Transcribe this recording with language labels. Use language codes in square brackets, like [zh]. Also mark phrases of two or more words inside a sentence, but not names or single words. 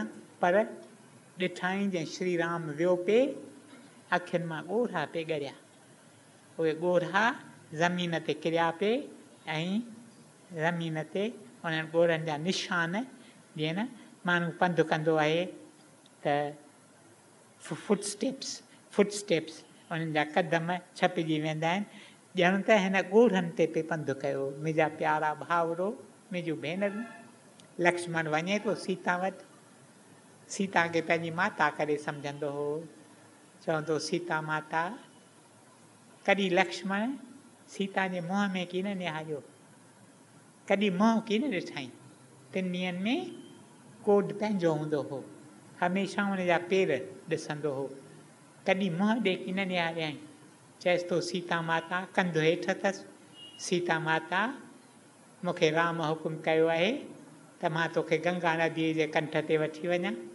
[sd] पर ॾिठाई जंहिं श्री राम वियो पे, अखियुनि मां ॻोढ़ा पे ॻरिया, उहे ॻोढ़ा ज़मीन ते किरिया पे ऐं ज़मीन ते उन्हनि ॻोढ़नि जा निशान, जीअं न माण्हू पंधु कंदो आहे त फुटस्टेप्स उन्हनि जा कदम छपिजी वेंदा आहिनि, ॼण त हिन ॻोढ़नि ते पे पंधु कयो। मुंहिंजा प्यारा भाउरो, मुंहिंजूं भेनरूं, लक्ष्मण वञे थो सीता वटि, सीता खे पंहिंजी माता करे सम्झंदो हो, चवंदो सीता माता। कॾहिं लक्ष्मण सीता जे मुंहं में कीन निहारियो, कॾहिं मुंहुं कीन ॾिठई, 3 ॾींहंनि में कोड पंहिंजो हूंदो हो, हमेशह हुनजा पेर ॾिसंदो हो, कॾहिं मुंहुं ॾे कीन निहारियई। चएसि थो सीता माता, कंधु हेठि अथसि, सीता माता मूंखे राम हुकुम कयो आहे त मां तोखे गंगा नदीअ जे कंठ ते वठी वञा।